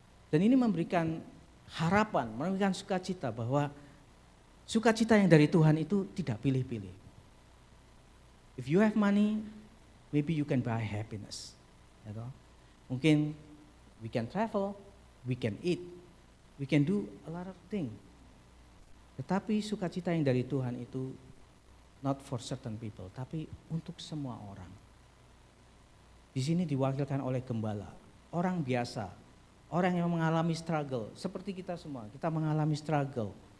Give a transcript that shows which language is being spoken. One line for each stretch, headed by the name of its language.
Indonesian: Dan ini memberikan harapan, memberikan sukacita bahwa sukacita yang dari Tuhan itu tidak pilih-pilih.
English: If you have money, maybe you can buy happiness. Gitu.
Indonesian: Mungkin
English: we can travel, we can eat, we can do a lot of things.
Indonesian: Tetapi sukacita yang dari Tuhan itu
English: not for certain people,
Indonesian: tapi untuk semua orang. Di sini diwakilkan oleh gembala, orang biasa, orang yang mengalami struggle, seperti kita semua, kita mengalami struggle.